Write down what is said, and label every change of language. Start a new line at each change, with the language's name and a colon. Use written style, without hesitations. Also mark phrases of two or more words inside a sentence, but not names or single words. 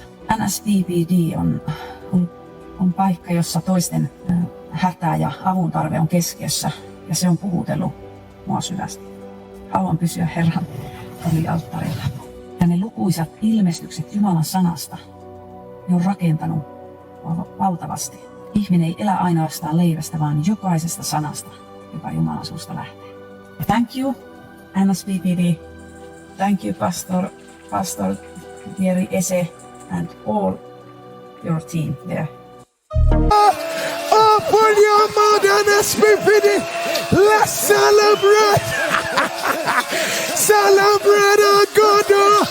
Finnish: NSPPD on paikka, jossa toisten hätä ja avun tarve on keskiössä ja se on puhutellut mua syvästi. Haluan pysyä Herran tulialttarilla. Ja ne lukuisat ilmestykset Jumalan sanasta, ne on rakentanut valtavasti. Ihminen ei elä ainoastaan leivästä, vaan jokaisesta sanasta, joka Jumalan suusta lähtee.
English: Ja thank you, NSPPD. Thank you, Pastor Jerry Ese and all your team there. Open your mouth and NSPPD. Let's celebrate. Celebrate our God.